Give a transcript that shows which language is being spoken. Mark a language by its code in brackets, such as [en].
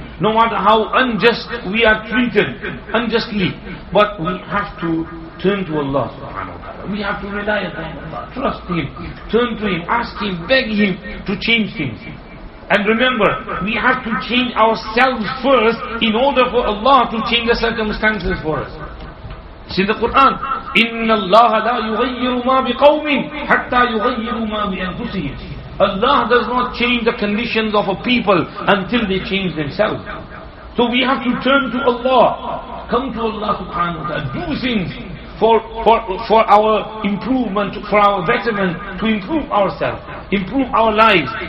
[en] no matter how unjust we are treated, unjustly, but we have to turn to Allah subhanahu wa ta'ala. We have to rely upon Allah, trust Him, turn to Him, ask Him, beg Him to change things. And remember, we have to change ourselves first in order for Allah to change the circumstances for us. It's in the Quran, [ar] إِنَّ اللَّهَ لَا يُغَيِّرُ مَا بِقَوْمٍ حَتَّى يُغَيِّرُوا مَا بِأَنفُسِهِمْ. [en] Allah does not change the conditions of a people until they change themselves. So we have to turn to Allah, come to Allah subhanahu wa ta'ala, do things for our improvement, for our betterment, to improve ourselves, improve our lives.